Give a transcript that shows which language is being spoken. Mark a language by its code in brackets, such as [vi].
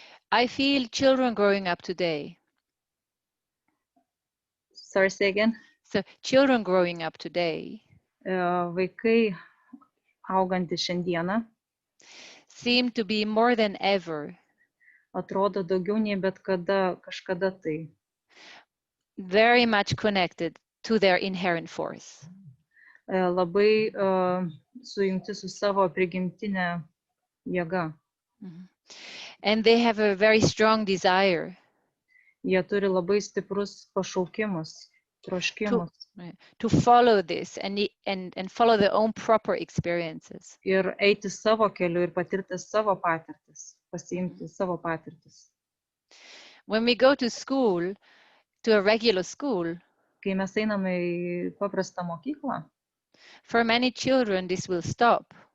[en] I feel children growing up today. Sorry, say again. So children growing up today [lt] Vaikai augantys šiandieną [en] seem to be more than ever [lt] atrodo daugiau nei bet kada, kažkada tai. [en] Very much connected to their inherent force. [lt] Labai sujungti su savo prigimtinė jėga. [en] And they have a very strong desire. [lt] Jie turi labai stiprus pašaukimus, troškimus. [en] To follow this and follow their own proper experiences. [lt] Ir eiti savo keliu ir patirti savo patirtis, pasiimti savo patirtis. [en] When we go to school, to a regular school, [lt] kai mes einame į paprastą mokyklą, [en] for many children this will stop.